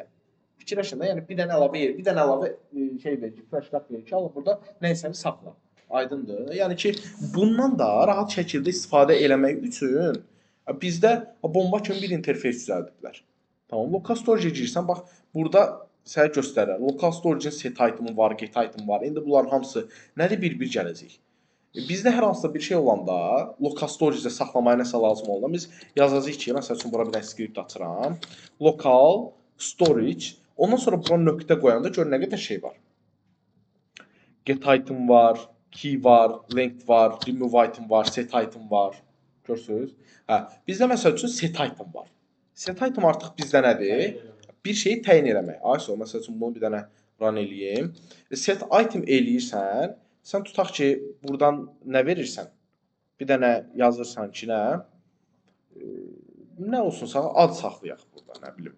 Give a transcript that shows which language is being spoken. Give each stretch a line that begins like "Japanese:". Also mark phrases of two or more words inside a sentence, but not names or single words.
Azerbaijani: Fikirləşin də, yəni bir dənə əlavə şey verir,
English: flash card
Azerbaijani: verir ki, al burada nəysə saxla. Aydındır. Yəni ki, bundan da rahat şəkildə istifadə eləmək üçün bizdə bomba kimi bir interfeys düzəldiblər. Tamam,
English: local storage-
Azerbaijani: ə girsən, bax, burada sənə göstərir.
English: Local storage-
Azerbaijani: in
English: set item
Azerbaijani: var,
English: get item
Azerbaijani: var. İndi bunların hamısı nədir bir-bir gələcək. Bizdə hər hansısa bir şey olanda,
English: local storage-
Azerbaijani: də saxlamaya nəsə lazım olanda biz yazacağıq ki, məsəl üçün bura bir dənə script açıram.
English: Local storage.
Azerbaijani: Ondan sonra bura nöqtə qoyanda gör nə qədər şey var.
English: Get item
Azerbaijani: var, key var, length var,
English: remove item
Azerbaijani: var,
English: set item
Azerbaijani: var. Görürsünüz? Bizdə məsəl üçün
English: set item
Azerbaijani: var.
English: Set item
Azerbaijani: artıq bizdə nədir? Bir şeyi təyin eləmək. Ayso, məsəl üçün bunu bir dənə run eləyim.
English: Set item
Azerbaijani: eləyirsən, sən tutaq ki, buradan nə verirsən? Bir dənə yazırsan ki, nə? Nə olsunsa, ad saxlayaq burada, nə bilim.